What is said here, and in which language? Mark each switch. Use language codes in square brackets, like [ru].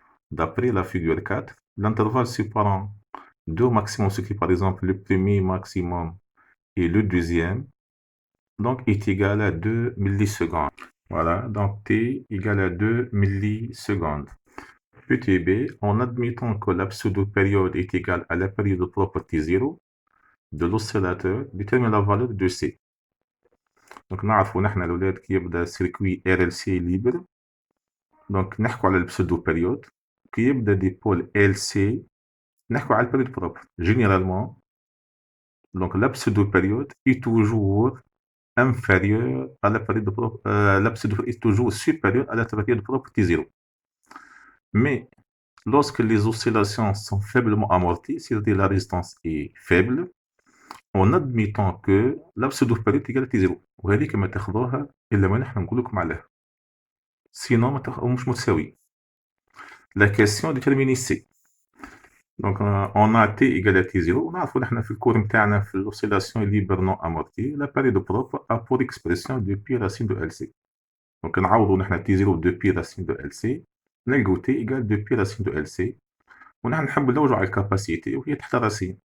[fr] D'après la figure 4, l'intervalle séparant deux maximums, ce qui est par exemple le premier maximum et le deuxième, donc est égal à 2 millisecondes. Voilà, donc t égale à 2 millisecondes. Petit b, en admettant que la pseudo-période est égale à la période propre t0 de l'oscillateur, détermine la valeur de c. [ar] Donc نعرفوا نحن الأولاد كي يبدا [fr] circuit RLC libre، [ar] donc نحكوا على البسودو-période. كي يبدا ديبول LC نحكوا على البريود propre. [fr] Généralement, donc la pseudo-période est toujours inférieure à la période propre, la pseudo-période est toujours supérieure à la période propre T0. Mais lorsque les oscillations sont faiblement amorties, c'est-à-dire la résistance est faible, en admettant que la pseudo-période est égale à T0. [ar] وهذيك ما تاخذوها إلا ما نحن نقول لكم عليها. Sinon ما مش متساوي. [fr] La question déterminée C. Donc on a t égale à t0. [ar] ونعرفوا نحن في الكور نتاعنا في [fr] l'oscillation libre non amortie, la période propre a pour expression 2 pi racine de LC. [ar] Donc نعوضوا نحن t0 2 pi racine de LC، نلقاو [fr] t égale 2 pi racine de LC، [ar] ونحن نحب نلوجوا على الكاباسيتي وهي تحت راسين.